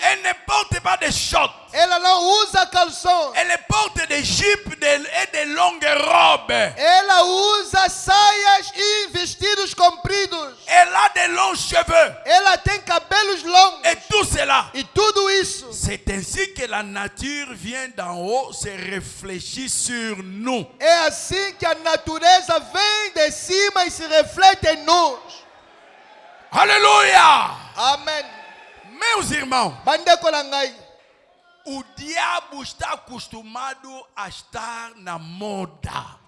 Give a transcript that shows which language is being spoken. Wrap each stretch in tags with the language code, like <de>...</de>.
<fr>Elle ne porte pas de shorts.</fr> <pt>Ela não usa calções.</pt> <fr>Elle porte des jupes et des longues robes.</fr> <pt>Ela usa saias e vestidos compridos.</pt> <fr>Elle a de longs cheveux.</fr> <pt>Ela tem cabelos longos.</pt> <fr>Et tout cela.</fr> <pt>E tudo isso.</pt> <fr>C'est ainsi que la nature vient d'en haut, se réfléchit sur nous.</fr> <pt>É assim que a natureza vem de cima e se reflete em nós.</pt> <fr>Alléluia.</fr> <pt>Amém. Meus irmãos,</pt> <ln>Bandeko na ngai.</ln> <pt>o diabo está acostumado a estar na moda.</pt>